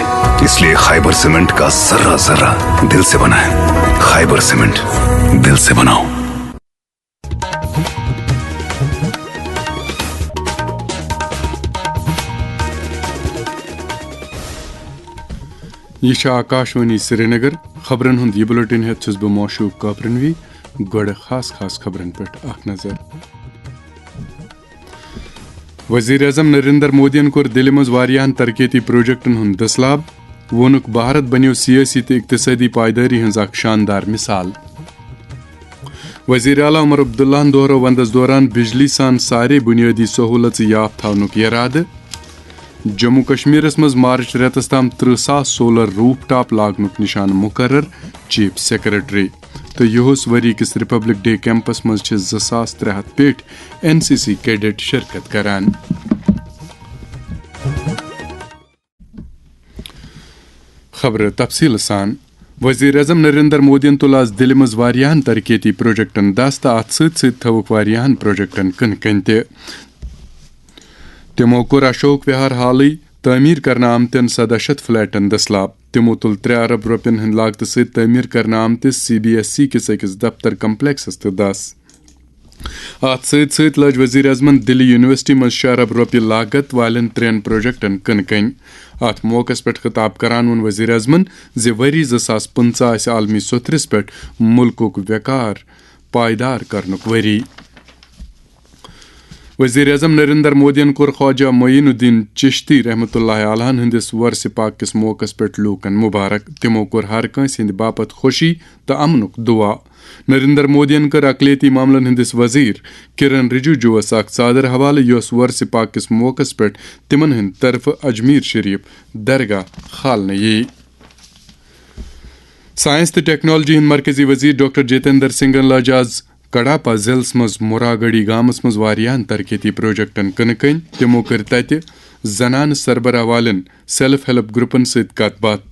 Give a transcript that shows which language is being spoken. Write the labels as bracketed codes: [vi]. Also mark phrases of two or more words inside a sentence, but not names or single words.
[ur] اس لیے خیبر سیمنٹ کا ذرہ ذرہ دل سے بنائیں۔ خیبر سیمنٹ، دل سے بناؤ۔ [ks] یہ آکاشوانی سری نگر خبرن ہند یہ بلٹن ہیت چھس بہ موشوق کاپرنوی گوڑ خاص خبرن پہ اخ نظر۔ وزیر اعظم نریندر مودین کور دل مز واریاہن ترقیتی پروجیکٹن ہند دسلاب، وونک بھارت بنیو سیاسی تو اقتصادی پائیداری ہنز اخ شاندار مثال۔ وزیر اعلیٰ عمر عبداللہ دہرو وندس دوران بجلی سان سارے بنیادی سہولت یاف تھونک ارادہ۔ جموں کشمیرس مز مارچ ریتس تام 30,000 [en] solar roof top [ks] لاگنک نشان مقرر، [en] chief secretary. [ks] تو یہس وری کس ریپبلک ڈے کیمپس مز 2300 پیٹ NCC کیڈٹ شرکت کران۔ خبر تفصیل سان۔ وزیر اعظم نریندر مودین تل آز دل مز واریاہن ترقیتی پروجیکٹن دست، ات ست تھوک واریاہن پروجیکٹن کن کن تہ۔ تمو کور اشوک وہار حالی تعمیر کرنا آمتن 700 فلیٹن دسلاب۔ تمو تل 3 ارب روپین ہند لاگت ست تعمیر کرنا آمتس CBSE کس اکس دفتر کمپلیکسس تہ 10۔ ات ست لج وزیر اعظمن دلی یونیورسٹی مز 6 ارب روپیہ لاگت والن 3 پروجیکٹن کن کن۔ ات موقع پہ خطاب کران ون وزیر اعظمن زِ ؤری 2015 عالمی سوتھرس پہ ملکک وقار پائیدار کرنک وری۔ وزیر اعظم نریندر مودین کور خواجہ معین الدین چشتی رحمۃ اللہ علیہ ہندس ورث پاک کس موقع پہ لوکن مبارک۔ تمو کور ہر کنس ہند باپت خوشی تو امنک دعا۔ نریندر مودین کر اقلیتی معاملن ہندس وزیر کرن رجیجوس اخ ژادر حوالہ یس ورث پاک کس موقع پہ تمن ہند طرف اجمیر شریف درگاہ کھالنے یی۔ سائنس تو ٹیکنالوجی ہند مرکزی وزیر ڈاکٹر جتیندر سنگھن لج آز کڑاپا ضلعس مز موراگڑی گامس مز واریاہن ترقیتی پروجیکٹن کن کن۔ تمو کر تتہ زنان سربراہ والن [en] self help [ks] گروپن ست کت بات۔